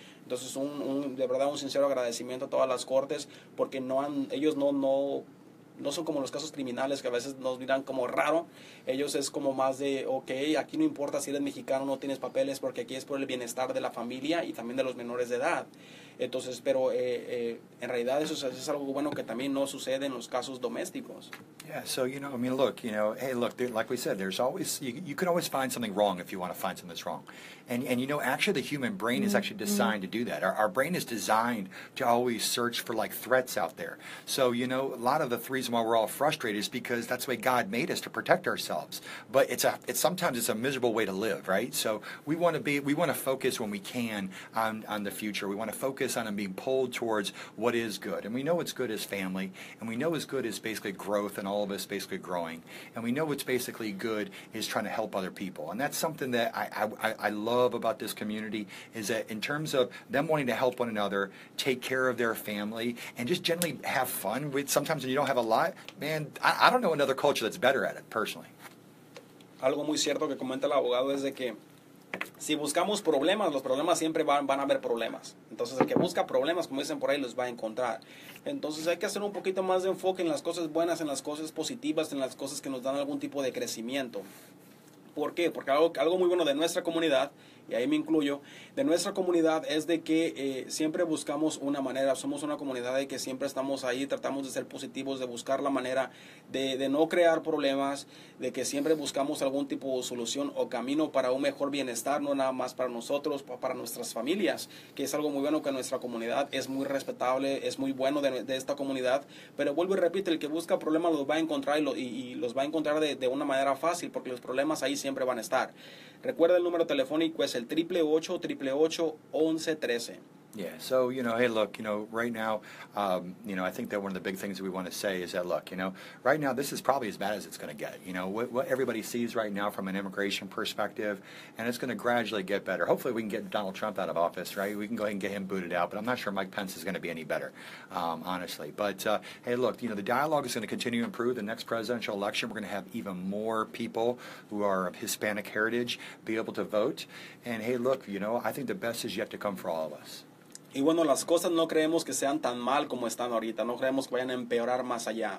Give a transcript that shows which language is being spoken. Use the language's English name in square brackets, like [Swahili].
[Spanish] Entonces, de verdad, un sincero agradecimiento a todas las cortes, porque ellos no son como los casos criminales que a veces nos miran como raro. Ellos es como más de, ok, aquí no importa si eres mexicano o no tienes papeles, porque aquí es por el bienestar de la familia y también de los menores de edad. Entonces, pero en realidad eso es algo bueno que también no sucede en los casos domésticos. [English] Yeah, so, I mean, look, hey, look, like we said, there's always, you can always find something wrong if you want to find something that's wrong. And actually the human brain is actually designed to do that. Our brain is designed to always search for, like, threats out there. So, a lot of the reason why we're all frustrated is because that's the way God made us, to protect ourselves. But sometimes it's a miserable way to live, right? So we want to focus when we can on the future. We want to focus on being pulled towards what is good. And we know what's good is family, and we know what's good is basically growth and all of us basically growing. And we know what's basically good is trying to help other people. And that's something that I love about this community, is that in terms of them wanting to help one another, take care of their family, and just generally have fun. Sometimes when you don't have a lot, man, I don't know another culture that's better at it, personally. [Spanish] Algo muy cierto que comenta el abogado es de que si buscamos problemas, los problemas siempre van a haber problemas. Entonces, el que busca problemas, como dicen por ahí, los va a encontrar. Entonces, hay que hacer un poquito más de enfoque en las cosas buenas, en las cosas positivas, en las cosas que nos dan algún tipo de crecimiento. ¿Por qué? Porque algo muy bueno de nuestra comunidad, y ahí me incluyo, de nuestra comunidad es de que siempre buscamos una manera, somos una comunidad de que siempre estamos ahí, tratamos de ser positivos, de buscar la manera de no crear problemas, de que siempre buscamos algún tipo de solución o camino para un mejor bienestar, no nada más para nosotros, para nuestras familias, que es algo muy bueno que nuestra comunidad es muy respetable, es muy bueno de esta comunidad, pero vuelvo y repito, el que busca problemas los va a encontrar y los va a encontrar de una manera fácil, porque los problemas ahí siempre van a estar. Recuerda el número telefónico es el 888-888-1113. [English] Yeah, so, hey, look, right now, I think that one of the big things that we want to say is that, look, right now this is probably as bad as it's going to get. What everybody sees right now from an immigration perspective, and it's going to gradually get better. Hopefully we can get Donald Trump out of office, right? We can go ahead and get him booted out, but I'm not sure Mike Pence is going to be any better, honestly. But, hey, look, the dialogue is going to continue to improve. The next presidential election, we're going to have even more people who are of Hispanic heritage be able to vote. And, hey, look, I think the best is yet to come for all of us. [Spanish] Y bueno, las cosas no creemos que sean tan mal como están ahorita, no creemos que vayan a empeorar más allá.